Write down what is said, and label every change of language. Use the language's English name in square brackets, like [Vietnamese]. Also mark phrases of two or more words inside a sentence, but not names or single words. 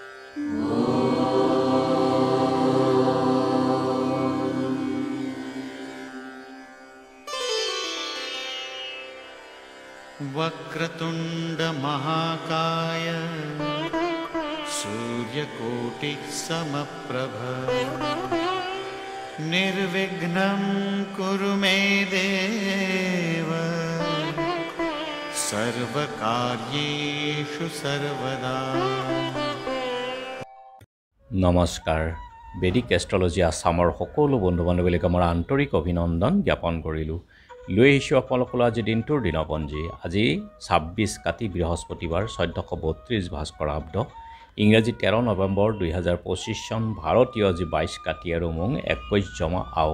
[Sanskrit] वक्रतुंड महाकाय सूर्यकोटि समप्रभ निर्विघ्नं कुरु मे देव सर्वकार्येषु सर्वदा। [Assamese] নমস্কাৰ বেদিক এষ্ট্ৰলজি আসামৰ সকলো বন্ধু বান্ধৱীক আমাৰ আন্তৰিক অভিনন্দন জ্ঞাপন কৰিলোঁ। লৈ আহিছোঁ আপোনালোকৰ আজি দিনটোৰ দিনপঞ্জী। আজি 26 কাতি বৃহস্পতিবাৰ 1432 ভাস্কৰাব্দ ইংৰাজী 13 নৱেম্বৰ 2025 চন ভাৰতীয় আজি 22 কাতি আৰু মোং 21 জমা আও।